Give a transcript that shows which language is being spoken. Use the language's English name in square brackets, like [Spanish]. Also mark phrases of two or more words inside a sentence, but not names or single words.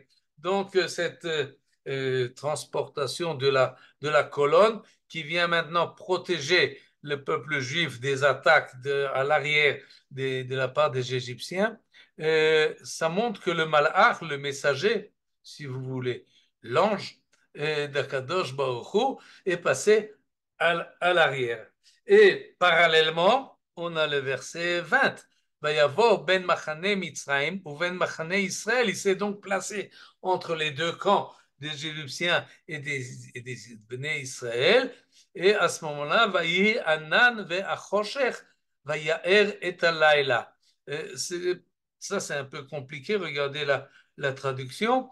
[French] Donc, cette transportation de la colonne qui vient maintenant protéger le peuple juif des attaques à l'arrière de la part des Égyptiens, ça montre que le malach, le messager, si vous voulez, l'ange d' [Hebrew] הקדוש ברוך הוא [French] est passé à l'arrière. Et parallèlement, on a le verset 20. [Hebrew] ויבא בין מחנה מצרים ובין מחנה ישראל. [French] Il s'est donc placé entre les deux camps des Égyptiens et des [Hebrew] בני ישראל. [French] Et à ce moment-là, [Hebrew] ויהי הענן והחשך ויאר את הלילה. [French] Ça, c'est un peu compliqué. Regardez la traduction.